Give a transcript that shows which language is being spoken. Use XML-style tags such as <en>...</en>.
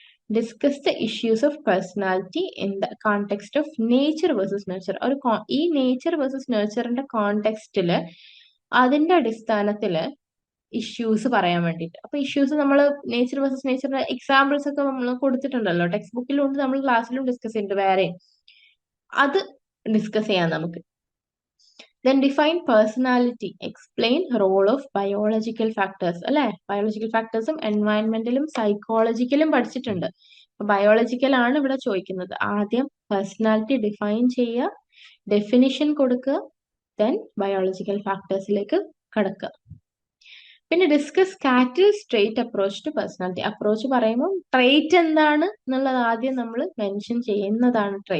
<en>Discuss the issues of personality in the context of nature versus nature.</en> <ml>ഈ nature versus നേച്ചറിന്റെ കോണ്ടെക്സ്റ്റില് അതിന്റെ അടിസ്ഥാനത്തില് issues പറയാൻ വേണ്ടിയിട്ട്. അപ്പൊ ഇഷ്യൂസ് നമ്മൾ നേച്ചർ വേഴ്സസ് നേച്ചറിന്റെ എക്സാമ്പിൾസ് ഒക്കെ നമ്മൾ കൊടുത്തിട്ടുണ്ടല്ലോ, ടെക്സ്റ്റ് ബുക്കിലുണ്ട്, നമ്മൾ ക്ലാസ്സിലും ഡിസ്കസ് ചെയ്യുന്നുണ്ട് വേറെ. അത് ഡിസ്കസ് ചെയ്യാം നമുക്ക്.</ml> <en>Then define personality. Explain role of biological factors.</en> <ml>അല്ലെ, ബയോളജിക്കൽ ഫാക്ടേഴ്സും എൻവയൺമെന്റലും സൈക്കോളജിക്കലും പഠിച്ചിട്ടുണ്ട്. ബയോളജിക്കൽ ആണ് ഇവിടെ ചോദിക്കുന്നത്. ആദ്യം പേഴ്സണാലിറ്റി ഡിഫൈൻ ചെയ്യുക, ഡെഫിനിഷൻ കൊടുക്കുക, ദെൻ ബയോളജിക്കൽ ഫാക്ടേഴ്സിലേക്ക് കടക്കുക. പിന്നെ</ml> <en>Discuss Cattell's trait approach to personality.</en> <ml>Approach പറയുമ്പോൾ ട്രേറ്റ് എന്താണ് എന്നുള്ളത് ആദ്യം നമ്മൾ മെൻഷൻ ചെയ്യുന്നതാണ്.</ml>